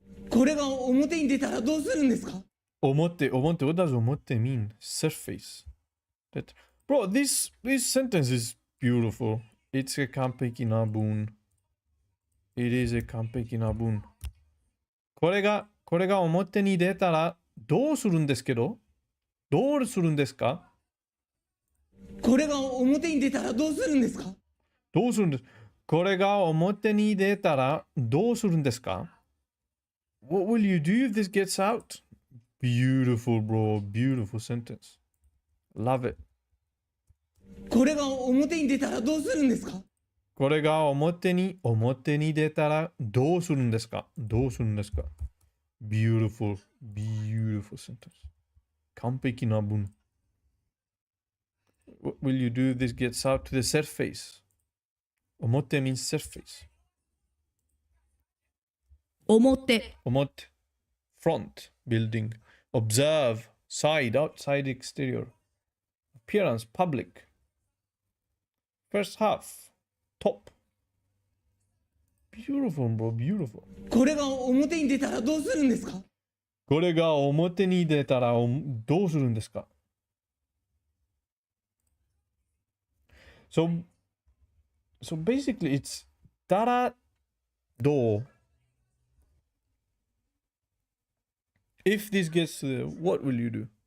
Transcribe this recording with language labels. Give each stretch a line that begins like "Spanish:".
Japanese: これが表に出たらどうするんですか？
English: 表 what does 表 mean? Surface. Bro, this sentence is beautiful. It's a
Japanese: 完璧な文
English: It is a
Japanese: 完璧な文。これが表に出たらどうするんですけどどうするんですかこれが表に出たらどうするんですかどうするんですこれが表に出たらどうするんですか
English: What will you do if this gets out? Beautiful, bro. Beautiful sentence. Love it.
Japanese: これが表に出たらどうするんですかこれが表に出たらどうするんですかどうするんですか
English: Beautiful, beautiful sentence.
Japanese: 完璧な文。
English: What will you do if this gets out to the surface? 表 means surface.
Japanese: 表、
English: 表 front, building. Observe, side, outside, exterior. Appearance, public. First half, top. Beautiful, bro, beautiful.
Japanese: これが表に出たらどうするんですかこれが表に出たらどうするんですか
English: So basically it's
Japanese: たらどう
English: If this gets to the, what will you do?